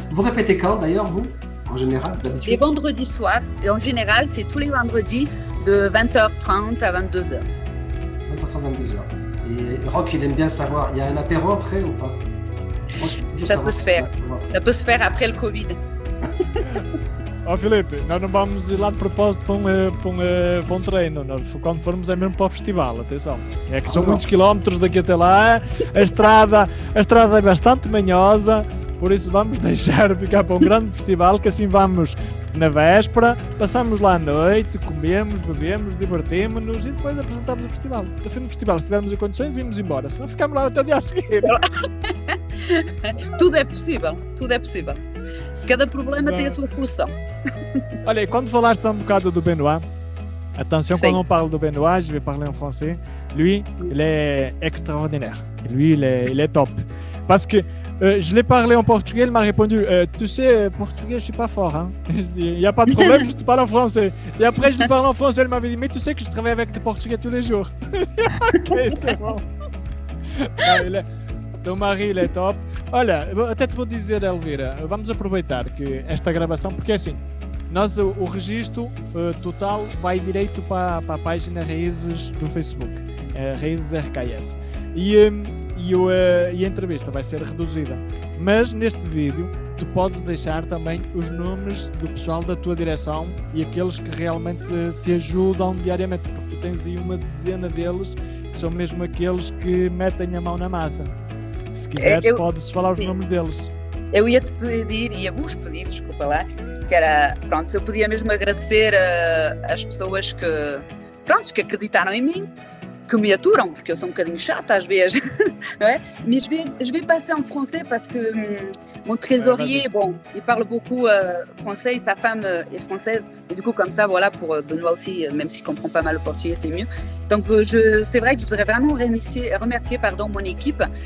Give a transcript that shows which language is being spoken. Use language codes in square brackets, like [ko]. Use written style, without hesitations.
[fr] Vous répétez quand d'ailleurs, vous, en général, d'habitude? Les vendredis soirs. Et en général, c'est tous les vendredis de 20h30 à 22h. 20h30 à 22h. Et Rock, il aime bien savoir, il y a un apéro après ou pas? Ça peut se faire. Ça peut se faire après le Covid. [pt] Filipe, nós não vamos ir lá de propósito para um treino. Nós, quando formos é mesmo para o festival, atenção. É que são muitos quilómetros daqui até lá. A estrada é bastante manhosa. Por isso vamos deixar ficar para um grande festival, que assim vamos na véspera, passamos lá à noite, comemos, bebemos, divertimos-nos e depois apresentamos o festival. No fim do festival, se tivermos em condições, vimos embora, senão ficamos lá até o dia a seguir. Tudo é possível, tudo é possível. Cada problema tem a sua solução. Olha, e quando falaste um bocado do Benoît, [fr] attention, quand on parle de Benoît, je vais parler en français, lui, il est extraordinaire. Lui, il est top. Parce que je l'ai parlé en portugais, il m'a répondu tu sais, portugais, je suis pas fort. Hein? Je dis, il n'y a pas de problème, je te parle en français. Et après, je lui parle en français, elle m'avait dit, mais tu sais que je travaille avec des portugais tous les jours. Ok, c'est bon. [pt] Teu mari, ele é top. Olha, até te vou dizer, Elvira, vamos aproveitar que esta gravação, porque é assim, nós o registro total vai direito para a página Raízes do Facebook, Raízes RKS. E a entrevista vai ser reduzida. Mas neste vídeo tu podes deixar também os nomes do pessoal da tua direção e aqueles que realmente te ajudam diariamente, porque tu tens aí uma dezena deles que são mesmo aqueles que metem a mão na massa. Se quiseres, podes falar os nomes deles. Eu ia-vos pedir, desculpa lá, que era, pronto, se eu podia mesmo agradecer às pessoas que acreditaram em mim, que me aturam, porque eu sou um bocadinho chata às vezes. [fr] Ouais. Mais je vais passer en français parce que mon trésorier, bon, il parle beaucoup français, sa femme est française, et du coup comme ça, voilà, pour Benoît aussi, même s'il comprend pas mal le portugais, c'est mieux. Donc c'est vrai que je voudrais vraiment remercier mon équipe.